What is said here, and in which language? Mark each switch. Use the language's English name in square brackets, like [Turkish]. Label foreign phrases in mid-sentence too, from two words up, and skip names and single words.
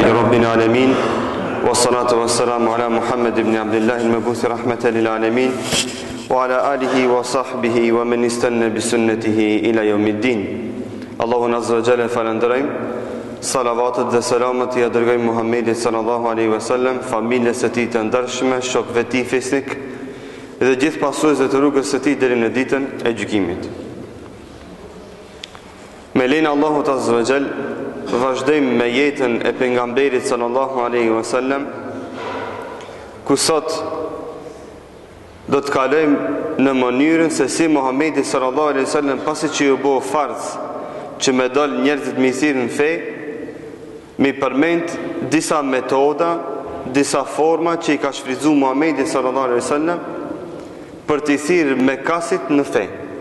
[Arabic] رب العالمين. والصلاة والسلام على محمد بن عبد الله المبعوث رحمة للعالمين وعلى آله وصحبه ومن استن بسنته إلى يوم الدين. [Albanian] Allahun [Arabic] عز وجل [Albanian] falenderojm. Salavatet dhe selamet ja dërgojmë Muhammedit [Arabic] صلى الله عليه وسلم, [Albanian] familjes së tij të ndershme, shokëve të tij fesnik dhe gjithë pasuesve të rrugës së tij deri në ditën e gjykimit. Me lenin Allahut [Arabic] عز وجل, [Albanian] vazhdojmë me jetën e pejgamberit [Arabic] صلى الله عليه وسلم, [Albanian] ku sot do të kalojmë në mënyrën se si Muhammedi [Arabic] صلى الله عليه وسلم [Albanian] pasi që ju bë farz që me dal njerëzit me i thirrë në fe, mi përmend disa metoda, disa forma që i ka shfrytzuar Muhammedi sallallahu alaihi wasallam për të thirrë mekasit në fe.